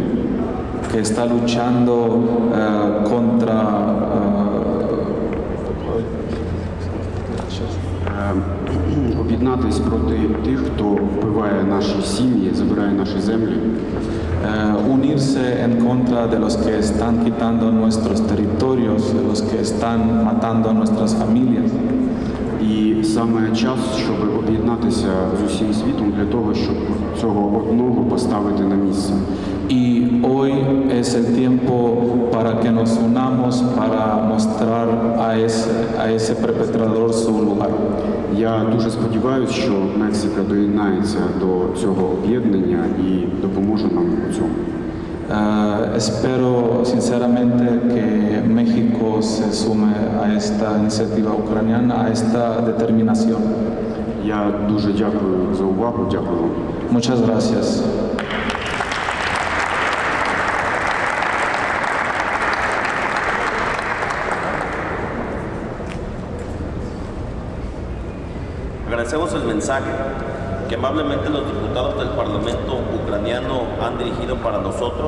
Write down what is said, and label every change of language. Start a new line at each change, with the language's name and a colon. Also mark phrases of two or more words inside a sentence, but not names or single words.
Spanish: que está luchando contra
Ukrainian: об'єднатись проти тих, хто вбиває наші сім'ї, забирає наші землі,
Spanish: unirse en contra de los que están quitando nuestros territorios, de los que están matando a nuestras familias.
Ukrainian: І саме час, щоб об'єднатися з усім світом для того, щоб цього одного поставити на місце.
Spanish: Y hoy es el tiempo para que nos unamos para mostrar a ese perpetrador su lugar.
Ukrainian: Я дуже сподіваюся, що Мексика доєднається до цього об'єднання і допоможе нам у цьому.
Spanish: Espero sinceramente que México se sume a esta iniciativa ucraniana, a esta determinación.
Ukrainian: Я дуже дякую за увагу, дякую вам.
Spanish: Muchas gracias. Agradecemos el mensaje que amablemente los diputados del Parlamento ucraniano han dirigido para nosotros.